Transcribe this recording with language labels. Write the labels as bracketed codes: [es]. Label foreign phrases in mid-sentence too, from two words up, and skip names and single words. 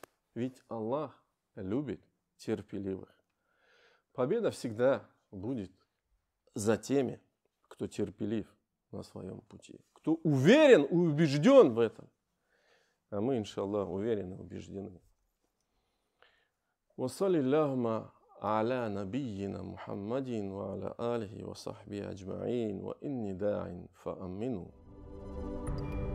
[ru] Ведь Аллах любит терпеливых. Победа всегда будет за теми, кто терпелив на своем пути. Кто уверен и убежден в этом. А мы, [ar] إن شاء الله, [ru] уверены и убеждены. [ar] وصل اللهم على نبينا محمد وعلى آله وصحبه أجمعين وإني داع فأمنوا